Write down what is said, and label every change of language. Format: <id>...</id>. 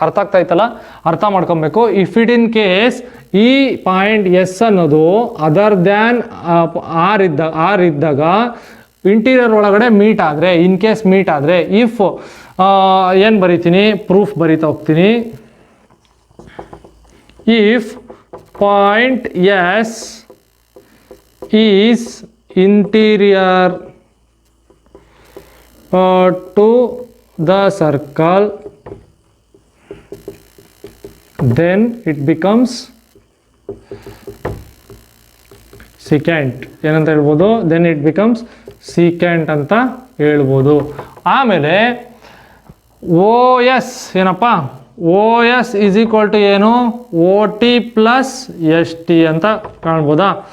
<kn>ಅರ್ಥ ಆಗ್ತಾ ಇತ್ತಲ್ಲ, ಅರ್ಥ ಮಾಡ್ಕೊಬೇಕು.</kn> <en>if it in case</en> <kn>ಈ ಪಾಯಿಂಟ್ ಎಸ್ ಅನ್ನೋದು ಅದರ್ ದ್ಯಾನ್ ಆರ್ ಇದ್ದಾಗ ಇಂಟೀರಿಯರ್ ಒಳಗಡೆ ಮೀಟ್ ಆದರೆ, ಇನ್ ಕೇಸ್ ಮೀಟ್ ಆದರೆ, ಇಫ್ ಏನು ಬರಿತೀನಿ, ಪ್ರೂಫ್ ಬರಿತಾ ಹೋಗ್ತೀನಿ.</kn> <en>If point S is interior to the circle, then it becomes secant.</en> <kn>ಏನಂತ ಹೇಳ್ಬೋದು,</kn> <en>then it becomes secant</en> <kn>ಅಂತ ಹೇಳ್ಬೋದು. ಆಮೇಲೆ ಓ ಎಸ್ ಏನಪ್ಪ, ಓ ಎಸ್ ಈಸ್ ಈಕ್ವಲ್ ಟು ಏನು, O T plus S T ಅಂತ ಕಾಣ್ಬೋದಾ.</kn>